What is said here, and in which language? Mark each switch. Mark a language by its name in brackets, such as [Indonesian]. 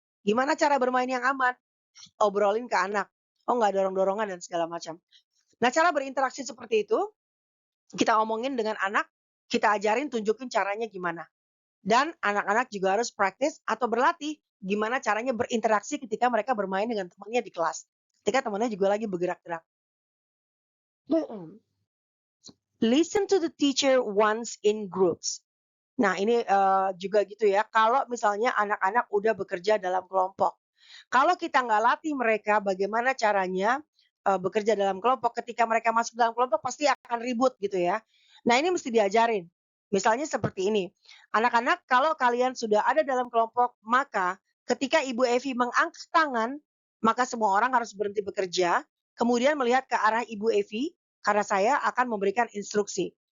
[Indonesian] Gimana cara bermain yang aman? Obrolin ke anak, oh nggak dorong-dorongan dan segala macam. Nah, cara berinteraksi seperti itu, kita omongin dengan anak, kita ajarin, tunjukin caranya gimana. Dan anak-anak juga harus praktis atau berlatih gimana caranya berinteraksi ketika mereka bermain dengan temannya di kelas. Ketika temannya juga lagi bergerak-gerak. [English] Listen to the teacher once in groups. [Indonesian] Nah, ini juga gitu ya, kalau misalnya anak-anak udah bekerja dalam kelompok. Kalau kita nggak latih mereka bagaimana caranya bekerja dalam kelompok, ketika mereka masuk dalam kelompok pasti akan ribut gitu ya. Nah, ini mesti diajarin. Misalnya seperti ini, anak-anak kalau kalian sudah ada dalam kelompok, maka ketika Ibu Evi mengangkat tangan, maka semua orang harus berhenti bekerja, kemudian melihat ke arah Ibu Evi, karena saya akan memberikan instruksi.